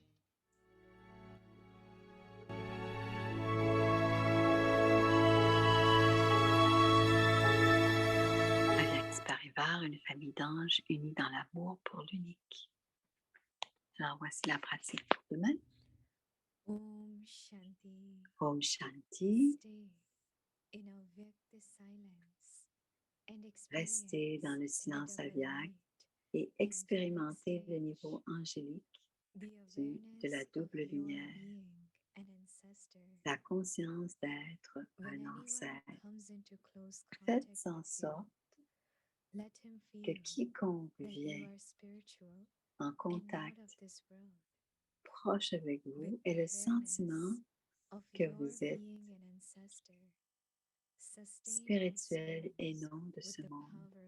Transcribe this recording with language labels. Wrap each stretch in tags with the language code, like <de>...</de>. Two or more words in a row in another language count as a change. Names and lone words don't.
<fr>Alex Parivar, une famille d'anges unis dans l'amour pour l'unique. Alors voici la pratique pour demain.</fr> <hi>Om Shanti. Om Shanti.</hi> <en>Stay in Avyakta silence and</en> <fr>Restez dans le silence avyakt et expérimentez le niveau angélique de la double lumière, la conscience d'être un ancêtre. Faites en sorte que quiconque vient en contact proche avec vous ait le sentiment que vous êtes spirituel et non de ce monde.</fr>